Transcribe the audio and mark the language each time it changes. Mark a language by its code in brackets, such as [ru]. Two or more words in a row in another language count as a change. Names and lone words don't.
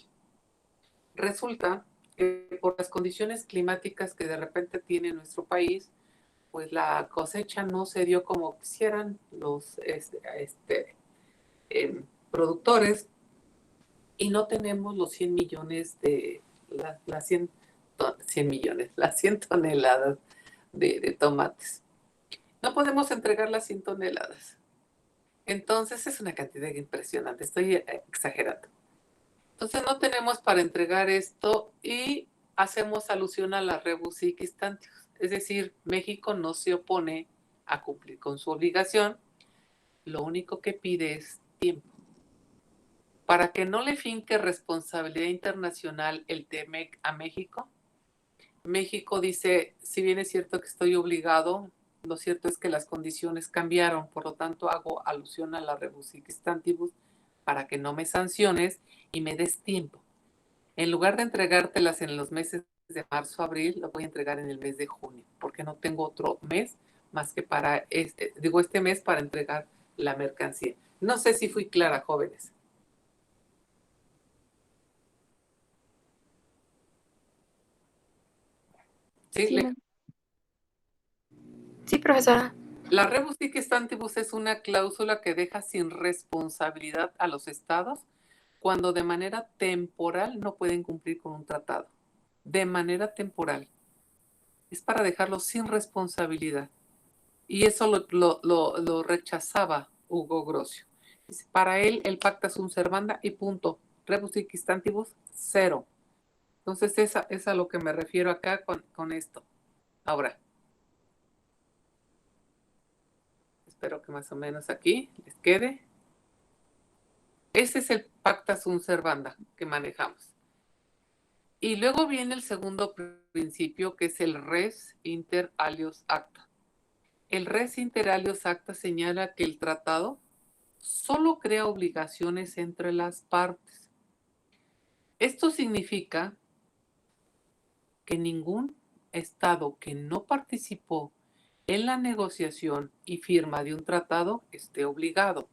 [es] Resulta que por las condiciones climáticas que de repente tiene nuestro país, pues la cosecha no se dio como quisieran los productores, y no tenemos los 100 millones de las 100 millones, las 100 toneladas de tomates. No podemos entregar las 100 toneladas. Entonces es una cantidad impresionante, estoy exagerando. Entonces no tenemos para entregar esto y hacemos alusión a la [la] rebus sic stantibus. [es] Es decir, México no se opone a cumplir con su obligación, lo único que pide es tiempo. Para que no le finque responsabilidad internacional el TEMEC a México, México dice, si bien es cierto que estoy obligado, lo cierto es que las condiciones cambiaron, por lo tanto hago alusión a la [la] rebus sic stantibus [es] para que no me sanciones y me des tiempo. En lugar de entregártelas en los meses de marzo, abril, lo voy a entregar en el mes de junio, porque no tengo otro mes más que para este mes para entregar la mercancía. No sé si fui clara, jóvenes. Sí, sí, profesora. La [la] rebus sic stantibus [es] es una cláusula que deja sin responsabilidad a los estados cuando de manera temporal no pueden cumplir con un tratado. De manera temporal. Es para dejarlos sin responsabilidad. Y eso lo rechazaba Hugo Grocio. Dice, para él, el [la] pacta sunt servanda [es] y punto. [la] Rebus sic stantibus, [es] cero. Entonces, es a lo que me refiero acá con esto. Ahora, espero que más o menos aquí les quede. Ese es el [la] pacta sunt servanda [es] que manejamos. Y luego viene el segundo principio, que es el [la] res inter alios acta. [es] El [la] res inter alios acta [es] señala que el tratado solo crea obligaciones entre las partes. Esto significa que ningún estado que no participó en la negociación y firma de un tratado esté obligado.